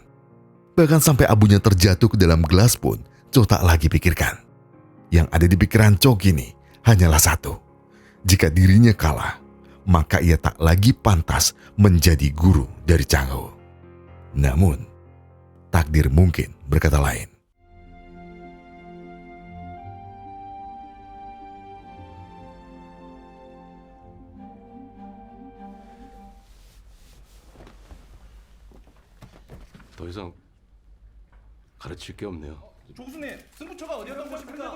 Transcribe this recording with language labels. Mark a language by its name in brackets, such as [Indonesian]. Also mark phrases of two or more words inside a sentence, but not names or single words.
[Indonesian] Bahkan sampai abunya terjatuh ke dalam gelas pun Cho tak lagi pikirkan. Yang ada di pikiran Cho kini hanyalah satu. Jika dirinya kalah, maka ia tak lagi pantas menjadi guru dari Chang Ho. Namun, takdir mungkin berkata lain. [Korean] 더 이상 가르칠 게 없네요. 조수님, 승부처가 어디였던 것입니까?